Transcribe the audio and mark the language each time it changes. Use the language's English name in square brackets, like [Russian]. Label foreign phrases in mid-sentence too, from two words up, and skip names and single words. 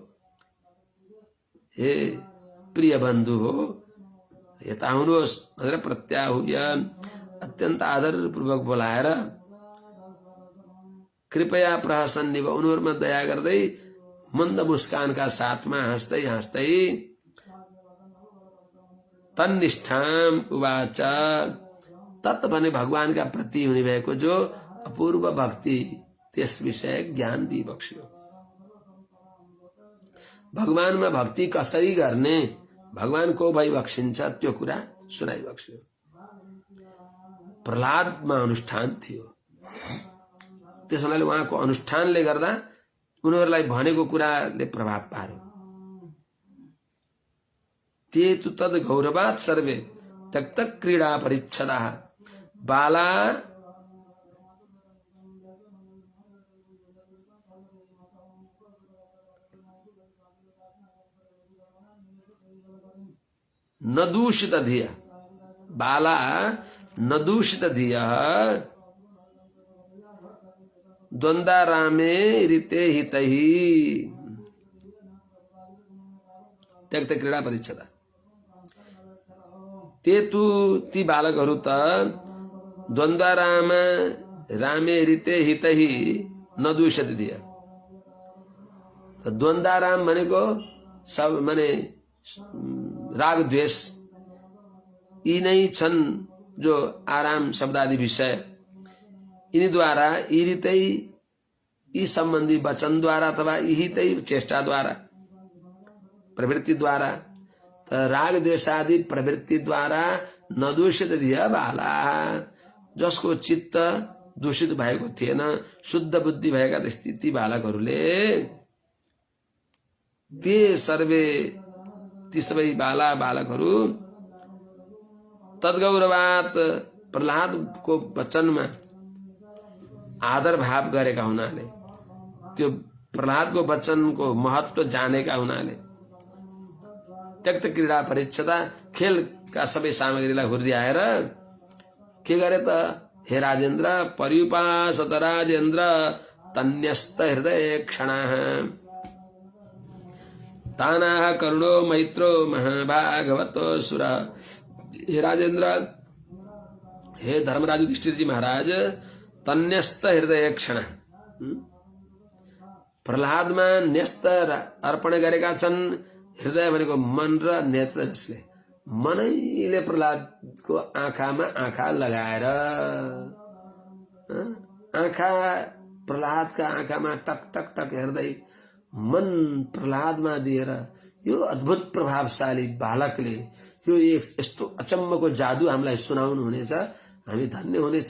[Nepali] हे प्रिय बन्धु हो, यता आउनुहोस् भनेर प्रत्याहूय अत्यन्त आदरपूर्वक बोलाएर [Sanskrit] कृपया प्रहसन्निव, [Nepali] उनीहरूमा दया गर्दै मन्द मुस्कानका साथमा हाँस्दै हाँस्दै [Sanskrit] तन्निष्ठाम उवाच, [Nepali] तत् भने भगवानका प्रति हुने भएको जो अपूर्व भक्ति त्यस विषय ज्ञान दिइबक्स्यो। भगवानमा भक्ति कसरी गर्ने, भगवान को भई बक्सिन्छ त्यो कुरा सुनाइबक्स्यो। प्रहलादमा अनुष्ठान थियो, त्यस हुनाले उहाँको अनुष्ठानले गर्दा उनीहरूलाई भनेको कुराले प्रभाव पार्यो। [Sanskrit] ते तु तद गौरवात् सर्वे त्यक्त क्रीडा परिच्छदाः बाला न दूषित धिया, बाला न दूषित धिया द्वन्द्वारामे ऋते हितहि त्यक्त क्रीडा परिच्छदा। ते तु [Nepali] ती बालकहरू त [Sanskrit] द्वन्द्वारामा रामे ऋते हितहि न दूषित धिया। [Nepali] द्वन्द्वाराम भनेको सब माने राग द्वेष यी नै छन् जो आराम शब्दादि विषय, यिनीद्वारा यितै यी सम्बन्धी वचनद्वारा अथवा यितै चेष्टाद्वारा प्रवृत्तिद्वारा राग द्वेषादि प्रवृत्तिद्वारा [Sanskrit] नदूषित धिया बाला, [Nepali] जसको चित्त दूषित भएको थिएन, शुद्ध बुद्धि भएका स्थिति बालकहरूले [Sanskrit] ते सर्वे [Nepali] ती सबै बाला बालकहरू तद्गौरवात प्रहलादको वचनमा आदर भाव गरेका हुनाले, त्यो प्रहलादको वचनको महत्व जानेका हुनाले [Sanskrit] त्यक्त क्रीडा परिच्छदा [Nepali] खेलका सबै सामग्रीलाई हुर्याएर के गरे त? [Sanskrit] हे राजेन्द्र पर्युपासत राजेन्द्र तन्यस्त हृदय क्षणाः तानाः करुणो मैत्रो महाभागवतो सुर। [Nepali] हे राजेन्द्र, हे धर्मराज युधिष्ठिर जी महाराज, [Sanskrit] तन्यस्त हृदय क्षण, [Nepali] प्रहलादमा न्यस्त अर्पण गरेका छन्। हृदय भनेको मन र नेत्र, जसले मनैले प्रहलादको आँखामा आँखा लगाएर, आँखा प्रहलादका आँखामा टक टक टक हेर्दै मन प्रहलादमा दिएर यो अद्भुत प्रभावशाली बालकले यो यस्तो अचम्मको जादु हामीलाई सुनाउनु हुनेछ, हामी धन्य हुनेछौँ।